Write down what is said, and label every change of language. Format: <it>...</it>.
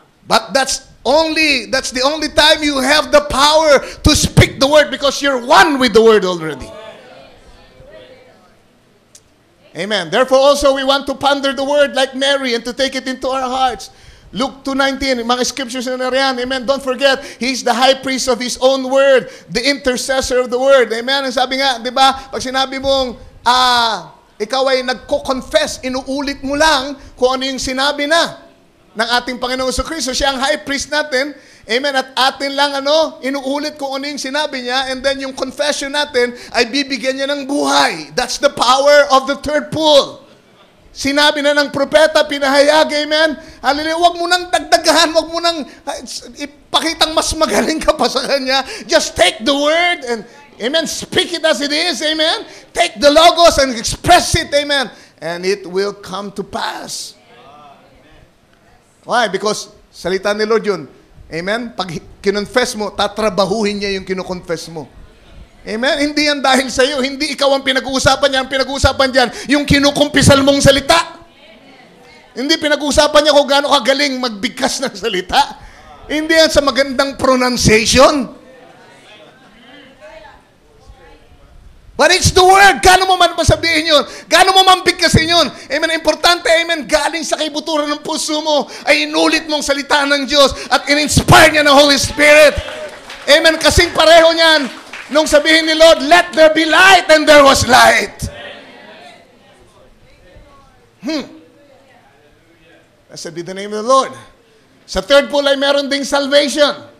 <en>But that's the only time you have the power to speak the word because you're one with the word already. Amen. Therefore also we want to ponder the word like Mary and to take it into our hearts. Luke 2:19,</en> <tl>mga scriptures na riyan.</tl> <en>Amen. Don't forget, He's the high priest of His own word, the intercessor of the word. Amen.</en> <tl>Ang sabi nga, di ba, pag sinabi mong, ikaw ay nagko-confess, inuulit mo lang kung ano yung sinabi na ng ating Panginoong Jesucristo. Siya ang high priest natin. Amen. At atin lang inuulit kung ano yung sinabi niya,</tl> <en>and then</en> <tl>yung confession natin ay bibigyan niya ng buhay.</tl> <en>That's the power of the third pull.</en> <tl>Sinabi na ng propeta, pinahayag, amen. Hallelujah. Huwag mo nang dagdagahan, huwag mo nang ipakitang mas magaling ka pa sa kanya.</tl> <en>Just take the word and, amen, speak it as it is, amen. Take the logos and express it, amen. And it will come to pass. Why?</en> <tl>Because salita ni Lord yun. Amen? Pag kinonfess mo, tatrabahuhin niya yung kinoconfess mo. Amen? Hindi yan dahil sa iyo. Hindi ikaw ang pinag-uusapan niya. Ang pinag-uusapan diyan, yung kinukumpisal mong salita. Hindi pinag-uusapan niya kung gaano kagaling magbigkas ng salita. Hindi yan sa magandang pronunciation.</tl> <en>But it's the word.</en> <tl>Gaano mo man masabihin yun? Gaano mo man bigkasin yun? Amen. Importante, amen, galing sa kaibuturan ng puso mo ay inulit mong salita ng Diyos at in-inspire niya ng Holy Spirit.</tl> <en>Amen.</en> <tl>Kasing pareho niyan nung sabihin ni Lord,</tl> <en>let there be light, and there was light.</en> <tl>Blessed be the name of the Lord. Sa third pull ay meron ding salvation.</tl>